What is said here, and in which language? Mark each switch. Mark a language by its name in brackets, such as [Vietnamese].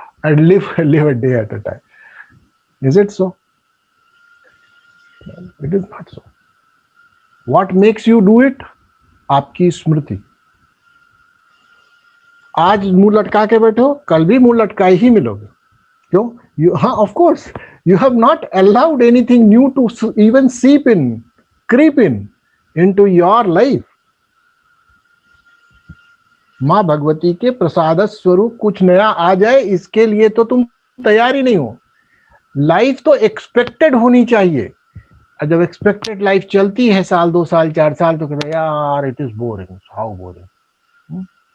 [English] And live a day at a time. Is it so? It is not so. What makes you do it? [Hindi] आपकी स्मृति. आज मुंह लटका के बैठे हो, कल भी मुंह लटकाए ही मिलोगे. क्यों? [English] हाँ, of course you have not allowed anything new to even creep into your life. [Hindi] मां भगवती के प्रसाद स्वरूप कुछ नया आ जाए, इसके लिए तो तुम तैयार ही नहीं हो. लाइफ तो एक्सपेक्टेड होनी चाहिए. जब एक्सपेक्टेड लाइफ चलती है साल, 2 साल, 4 साल, तो कहते यार [English] It is boring, how boring.